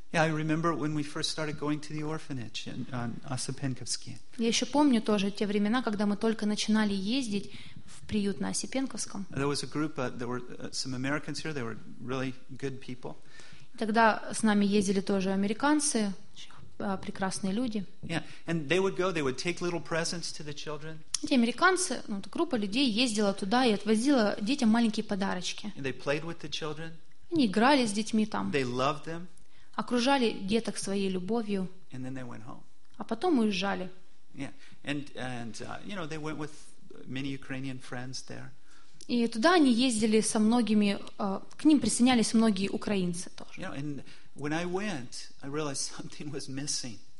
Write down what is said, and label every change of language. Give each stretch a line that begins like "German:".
English: Yeah, I remember when we first started going to the orphanage on Осипенковский.
Russian: Я еще помню тоже те времена, когда мы только начинали ездить в приют на Осипенковском.
English: There was a group, there were some Americans here. They were really good people.
Russian: Тогда с нами ездили тоже американцы. Прекрасные люди.
English: Yeah, and they would go, they would take little presents to the children.
Russian: Эти американцы, группа людей ездила туда и отвозила детям маленькие подарочки.
English: And they played with the children.
Russian: Они играли с детьми там.
English: They loved them.
Russian: Окружали деток своей любовью.
English: And then they went home.
Russian: А потом уезжали.
English: Yeah, and they went with many Ukrainian friends there.
Russian: И туда они ездили со многими, к ним присоединялись многие украинцы тоже.
English: You know, and when I went, I realized something was missing.